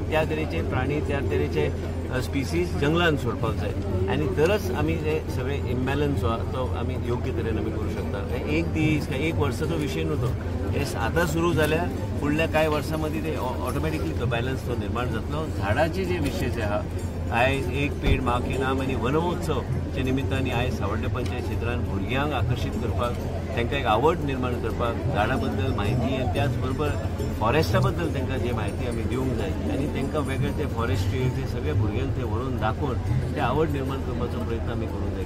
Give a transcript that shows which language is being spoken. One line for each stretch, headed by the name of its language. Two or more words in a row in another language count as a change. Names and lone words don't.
Konkani: त्या तरेचे प्राणी, त्या तरेचे स्पिसीज जंगलांत सोडपाक जाय आनी तरच आमी ते सगळे इम्बॅलन्स जो आहा तो आमी योग्य तरेन आमी करूं शकता. एक दीस काय एक वर्साचो विशय न्हू तो, हे आतां सुरू जाल्यार फुडल्या कांय वर्सां मदीं ते ऑटोमॅटिकली तो बॅलन्स तो निर्माण जातलो. झाडाचे जे विशय जे आहा, आयज एक पेड माँ के नाम आनी वन महोत्सवच्या निमित्तान आयज सावड्डे पंचायत क्षेत्रांत भुरग्यांक आकर्शीत करपाक, तांकां एक आवड निर्माण करपाक, झाडां बद्दल म्हायती आनी त्याच बरोबर फॉरेस्टा बद्दल तांकां जी म्हायती आमी दिवंक जाय आनी तांकां वेगळे ते फॉरेस्ट्री ते सगळे भुरग्यांक ते व्हरून दाखोवन ते आवड निर्माण करपाचो प्रयत्न आमी करूंक जाय.